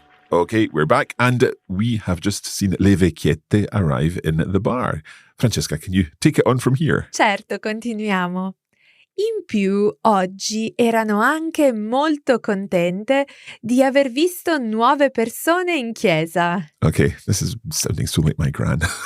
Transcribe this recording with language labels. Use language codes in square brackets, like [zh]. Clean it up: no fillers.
[en] Okay, we're back, and we have just seen [it] le vecchiette [en] arrive in the bar. Francesca, can you take it on from here? [it] Certo, continuiamo. In più, oggi erano anche molto contente di aver visto nuove persone in chiesa. [en] Okay, this is sounding so like my gran.